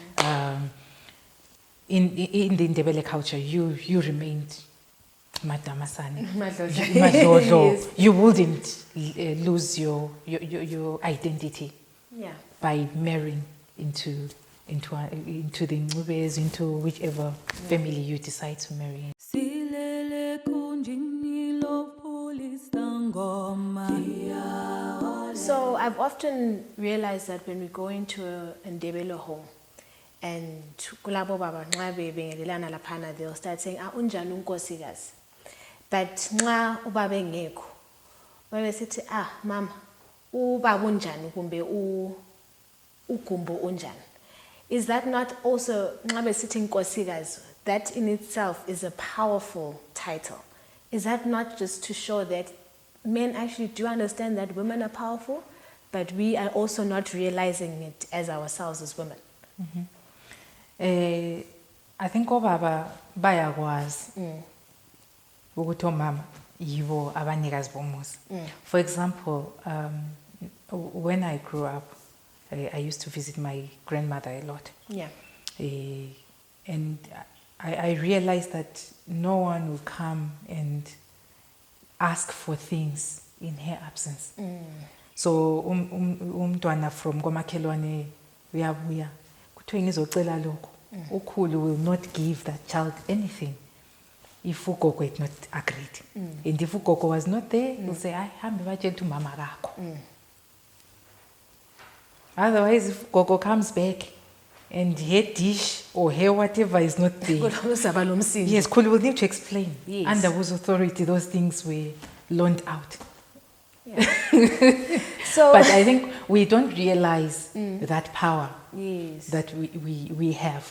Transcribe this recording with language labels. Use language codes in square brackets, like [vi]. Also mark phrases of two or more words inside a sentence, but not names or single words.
[en] In the Ndebele culture, you remained Madamasane. Madlodlo. Yes. You wouldn't lose your identity by marrying into the Ngubes, into whichever family you decide to marry. [nd] Silele kunjini lopulisa ngoma. [en] So I've often realized that when we go into a Ndebele home, and [nd] kulabo baba nxa bebingelelana laphana, [en] they'll start saying, [nd] unjani unkosikazi. But nxa ubaba engekho, babe sithi, mama, ubaba unjani kumbe ugumbo unjani. [en] Is that not also, [nd] nxa besithi nkosikazi, [en] that in itself is a powerful title? Is that not just to show that men actually do understand that women are powerful, but we are also not realizing it as ourselves as women? I think [nd] obaba bayakwazi ukuthi omama yibo abanikazi bomuzi. [en] For example, when I grew up, I used to visit my grandmother a lot. Yeah. And I realized that no one will come and ask for things in her absence. [nd] So umntwana from komakhelwane uyabuya kuthiwe ngizocela lokho. [en] Ukhulu will not give that child anything if ugogo had not agreed. And if ugogo was not there, he'll say, [nd] hambe batshela umama kakho. [en] Otherwise, if Gogo comes back and her dish or her whatever is not there, yes, Kulu will need to explain. Yes. Under whose authority those things were loaned out. Yeah. So, but I think we don't realize that power that we have.